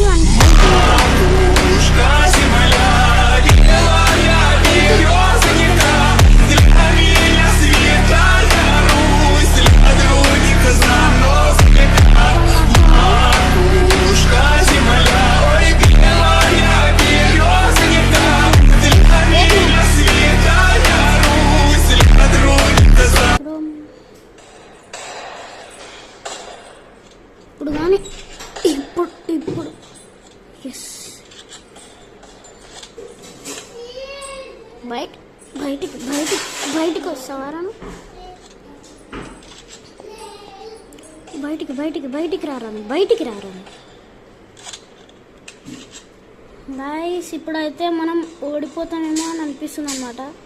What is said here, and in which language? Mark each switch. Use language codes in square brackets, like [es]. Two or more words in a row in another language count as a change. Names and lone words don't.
[ru] Матушка земля, белая березонька, для меня святая Русь, для других заносчика. Матушка земля, ой, белая березонька, для меня святая Русь, для других заносчика. [te] ఇప్పుడు కానీ ఇప్పుడు ఎస్ బయటికి వస్తావారా బయటికి రారా గైస్ ఇప్పుడైతే మనం ఓడిపోతామేమో అని అనిపిస్తుంది అన్నమాట.